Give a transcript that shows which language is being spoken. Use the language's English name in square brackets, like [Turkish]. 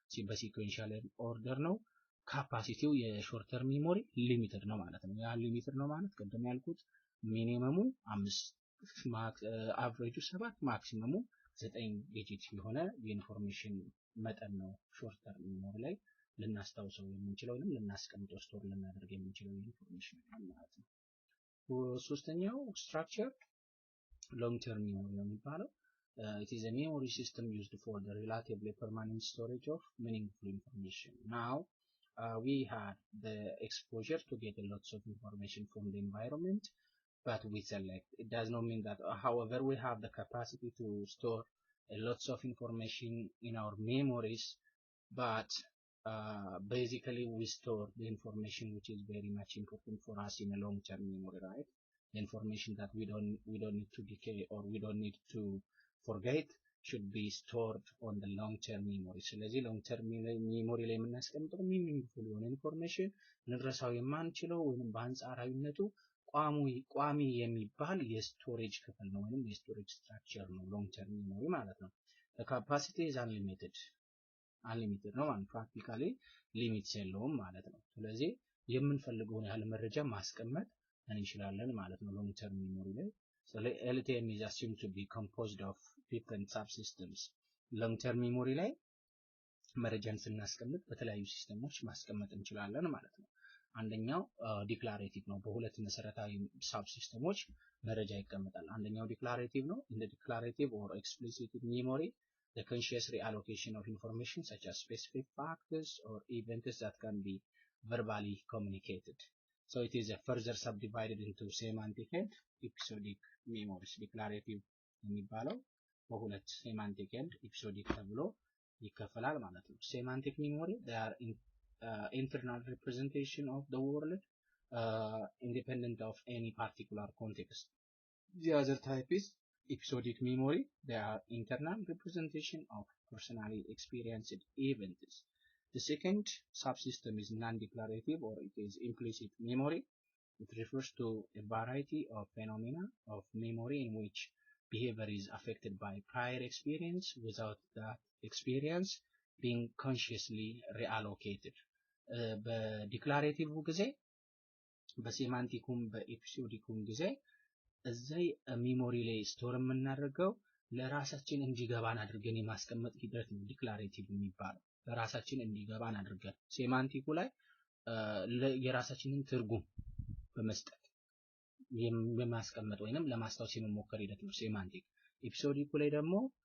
[Amharic] በሲኩዌንሻል ኦርደር ነው። ካፓሲቲው የሾርት ተርም ሜሞሪ ሊሚትድ ነው ማለት ነው። ያ ሊሚትድ ነው ማለት ቅድም ያልኩት ሚኒመሙ 5 አቨሬጁ 7 ማክሲመሙ 9 ዲጂት የሆነ የኢንፎርሜሽን መጠን ነው ሾርት ተርም ሜሞሪ ላይ ልናስታውሰው የምንችለው ወይም ልናስቀምጠው ስቶር ልናደርግ የምንችለው ኢንፎርሜሽን ማለት ነው። ሶስተኛው ስትራክቸር ሎንግ ተርም ሜሞሪ ነው የሚባለው። [English] It is a memory system used for the relatively permanent storage of meaningful information. Now, we had the exposure to get lots of information from the environment, but we select. It does not mean that, however, we have the capacity to store lots of information in our memories, but basically we store the information which is very much important for us in a long-term memory, right? The information that we don't need to decay or we don't need to forget should be stored on the long-term memory. [Amharic] ስለዚህ long-term memory ላይ የምናስቀምጠው meaningful የሆነ ኢንፎርሜሽን ልንረሳው የማንችለው ወይም በአንጻራዊነቱ ቋሚ የሚባል የስቶሬጅ ክፍል ነው ወይም የስቶሬጅ ስትራክቸር ነው long-term memory ማለት ነው። [English] The capacity is unlimited [Amharic] ነው ማለት ፕራክቲካሊ ሊሚትስ የለውም ማለት ነው። ስለዚህ የምንፈልገውን ያህል መረጃ ማስቀመጥ እንችላለን ማለት ነው ሎንግ ተርም ሜሞሪ ላይ። [English] So LTM is assumed to be composed of different subsystems. [Amharic] ሎንግ ተርም ሜሞሪ ላይ መረጃን ስናስቀምጥ በተለያዩ ሲስተሞች ማስቀመጥ እንችላለን ማለት ነው። አንደኛው ዲክላሬቲቭ ነው። በሁለት መሰረታዊ ሳብሲስተሞች መረጃ ይቀመጣል። አንደኛው ዲክላሬቲቭ ነው። [English] in the declarative or explicit memory the conscious reallocation of information such as specific factors or events that can be verbally communicated. So it is further subdivided into semantic and episodic memories. Declarative [Amharic] የሚባለው በሁለት [English] semantic and episodic [Amharic] ተብሎ ይከፈላል ማለት ነው። [English] Semantic memory they are internal representation of the world independent of any particular context. The other type is episodic memory. They are internal representation of personally experienced events. The second subsystem is non-declarative or it is implicit memory. It refers to a variety of phenomena of memory in which behavior is affected by prior experience without that experience being consciously reallocated. [Amharic] በዲክላሬቲቭ ጊዜ በሴማንቲኩም በኤፒሶዲኩም ጊዜ እዚህ ሚሞሪ ላይ ስቶር የምናደርገው ለራሳችን እንዲገባን አድርገን የማስቀመጥ ሂደት ነው ዲክላሬቲቭ የሚባለው። ለራሳችን እንዲገባን አድርገን ሴማንቲኩ ላይ የራሳችንን ትርጉም በመስጠት የማስቀመጥ ወይንም ለማስታወስ የመሞከር ሂደት ነው ሴማንቲክ። ኤፒሶዲኩ ላይ ደግሞ